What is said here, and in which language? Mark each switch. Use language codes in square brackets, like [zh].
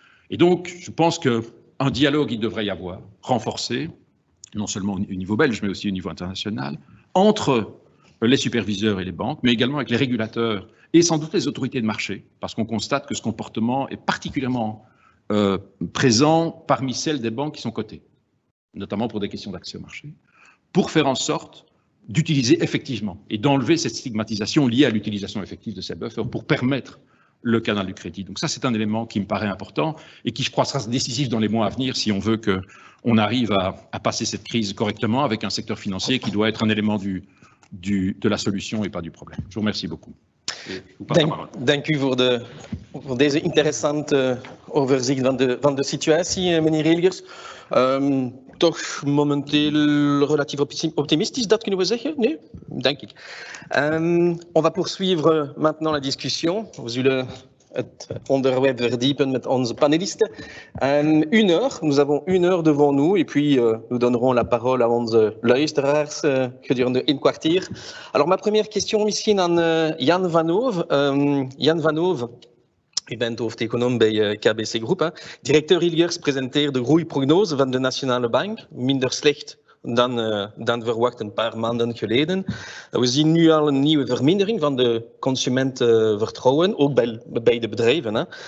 [fr] Et donc, je pense qu'un dialogue, il devrait y avoir, renforcé, non seulement au niveau belge, mais aussi au niveau international, entre les superviseurs et les banques, mais également avec les régulateurs et sans doute les autorités de marché, parce qu'on constate que ce comportement est particulièrement présent parmi celles des banques qui sont cotées, notamment pour des questions d'accès au marché, pour faire en sorte d'utiliser effectivement et d'enlever cette stigmatisation liée à l'utilisation effective de ces buffers pour permettre le canal du crédit. Donc ça, c'est un élément qui me paraît important et qui, je crois, sera décisif dans les mois à venir si on veut qu'on arrive à passer cette crise correctement avec un secteur financier qui doit être un élément de la solution et pas du problème. Je vous remercie beaucoup. [nl] Dank u voor deze interessante overzicht van de situatie, meneer Hilgers. Toch momenteel relatief optimistisch, dat kunnen we zeggen? Nee, denk ik. [fr] On va poursuivre maintenant la discussion. [nl] We zullen het onderwerp verdiepen met onze panelisten. [fr] 1 heure, nous avons 1 heure devant nous et puis nous donnerons la parole à [nl] onze luisteraars gedurende 1 kwartier. [fr] Alors ma première question [nl] misschien aan [fr] Jan van Hove. [nl] Jan van Hove, u bent hoofdeconoom bij KBC Groep. Hè. Directeur Hilgers presenteert de groeiprognose van de Nationale Bank. Minder slecht dan verwacht een paar maanden geleden. We zien nu al een nieuwe vermindering van de consumentenvertrouwen, ook bij de bedrijven. Hè.